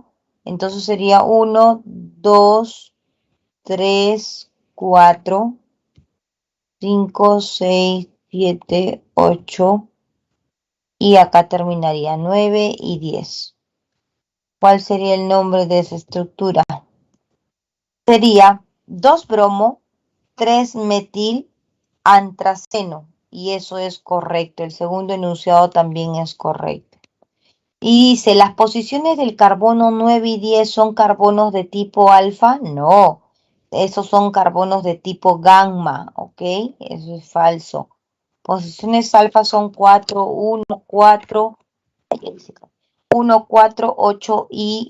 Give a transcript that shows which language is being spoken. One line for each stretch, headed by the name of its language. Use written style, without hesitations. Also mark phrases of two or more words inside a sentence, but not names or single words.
Spanish: Entonces sería 1, 2, 3, 4, 5, 6, 7, 8, y acá terminaría 9 y 10. ¿Cuál sería el nombre de esa estructura? Sería 2 bromo, 3 metil antraceno, y eso es correcto. El segundo enunciado también es correcto. Y dice, ¿las posiciones del carbono 9 y 10 son carbonos de tipo alfa? No, esos son carbonos de tipo gamma, ¿ok? Eso es falso. Posiciones alfa son 4, 1, 4, 1, 4, 8 y...